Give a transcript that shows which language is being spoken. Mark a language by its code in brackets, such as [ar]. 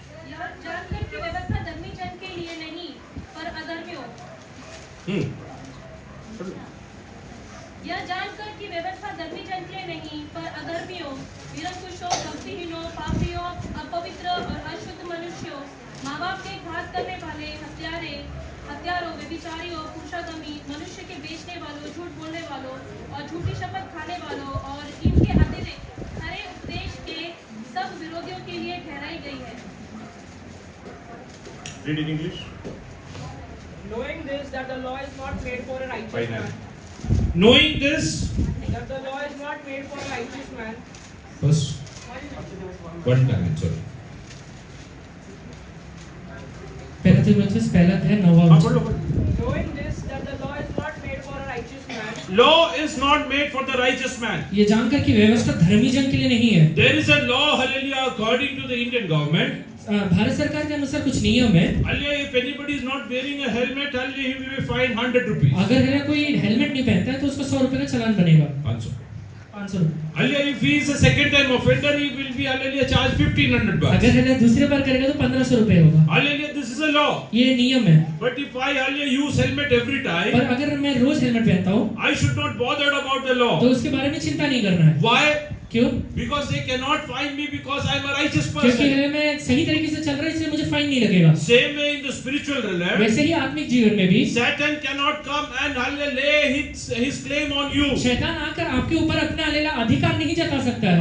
[hi] यह जानकर कि व्यवस्था धर्मी जन के लिए नहीं पर अधर्मियों यह जानकर कि व्यवस्था धर्मी जन के लिए नहीं पर अधर्मियों, निरंकुशों, भक्तिहीनों, पापियों, अपवित्र और अशुद्ध मनुष्यों, माँ बाप के घात करने वाले, हत्यारों, व्यभिचारियों, पुरुषागमी, मनुष्य के बेचने वालों, झूठ बोलने वालों और झूठी शपथ खाने वालों और इनके अतिरिक्त हरे उपदेश के सब विरोधियों के लिए ठहराई गई है। [en] Read in English. Knowing this, that the law is not made for a righteous 5:9. man, Knowing this, that the law is not made for a righteous man, first one time, sorry. [hi] पहला तीमुथियुस पहला अध्याय 9वां वचन। [en] knowing this, that the law is not made for a righteous man, law is not made for the righteous man. [hi] ये जानकर कि व्यवस्था धर्मी जन के लिए नहीं है। [en] There is a law, hallelujah, according to the Indian government. [hi] Bharat सरकार के अनुसार कुछ नियम है। [en] Hallelujah, if anybody is not wearing a helmet, hallelujah, he will be fined 100 rupees. [hi] अगर है कोई हेलमेट नहीं पहनता है तो उसको 100 रुपए का चालान बनेगा। [en] 500. [hi] 500 रुपए। [en] Hallelujah, if he is a second time offender, he will be, hallelujah, charged 1500 bucks. [hi] अगर है दूसरे बार करेगा तो 1500 रुपए होगा। [en] Hallelujah, this is a law. [hi] ये नियम है। [en] But if I, hallelujah, use helmet every time, [hi] पर अगर मैं रोज हेलमेट पहनता हूँ [en] I should not bother about the law. [hi] तो उसके बारे में चिंता नहीं करना है। [en] Why? [hi] क्यों? [en] Because they cannot find me because I am a righteous [hi] क्योंकि [en] person. [hi] है मैं सही तरीके से चल रहा है इसलिए मुझे फाइन नहीं लगेगा। [en] Same way in the spiritual realm, [hi] वैसे ही आत्मिक जीवन में भी [en] Satan cannot come and, hallelujah, lay his claim on you. [hi] शैतान आकर आपके ऊपर अपना हालेलुया अधिकार नहीं जता सकता है।